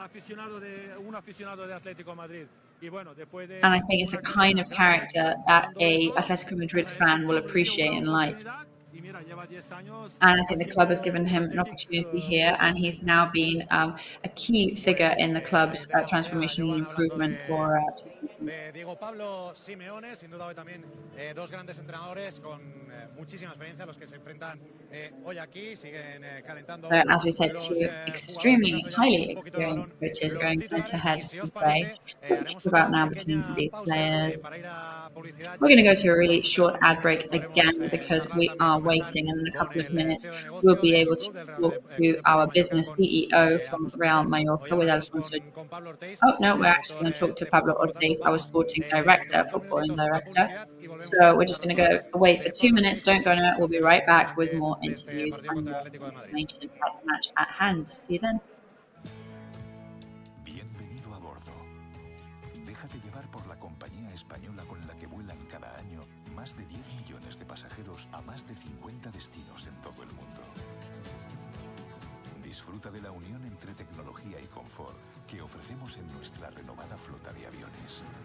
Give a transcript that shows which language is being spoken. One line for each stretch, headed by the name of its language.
English: And I think it's the kind of character that a Atlético Madrid fan will appreciate and like. And I think the club has given him an opportunity here, and he's now been a key figure in the club's transformation and improvement for 2 seasons.
Spanish: Diego Pablo Simeone, sin duda hoy también 2 grandes entrenadores con muchísima experiencia, los que se enfrentan hoy aquí, siguen calentando.
English: So, as we said, 2 extremely highly experienced coaches going head-to-head today. Let's talk about now between the players. We're going to go to a really short ad break again because we are waiting, and in a couple of minutes we'll be able to talk to our business CEO from Real Mallorca with Alfonso. Oh no, we're actually going to talk to Pablo Ortiz, our sporting director, footballing director. So we're just going to go wait for 2 minutes. Don't go anywhere. We'll be right back with more interviews and more information about the match at hand. See you then.
Spanish: Bienvenido a bordo. Déjate llevar por la compañía española con la que vuelan cada año más de 10 millones de pasajeros a más de 50 destinos en todo el mundo. Disfruta de la unión entre tecnología y confort que ofrecemos en nuestra renovada flota de aviones.